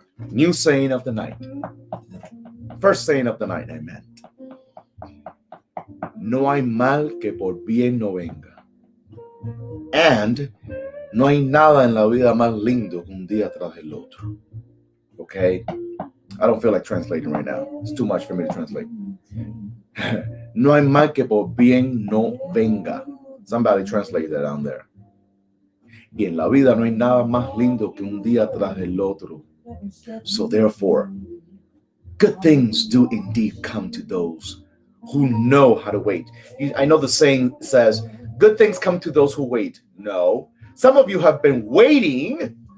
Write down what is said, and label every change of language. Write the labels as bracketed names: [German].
[English] New saying of the night. First saying of the night I meant. [Spanish] No hay mal que por bien no venga. And no hay nada en la vida más lindo que un día tras el otro. [English] Okay? I don't feel like translating right now. It's too much for me to translate. [Spanish] No hay mal que por bien no venga. [English] Somebody translate that down there. [Spanish] Y en la vida no hay nada más lindo que un día tras el otro. [English] So therefore, good things do indeed come to those who know how to wait. I know the saying says, good things come to those who wait. No. Some of you have been waiting.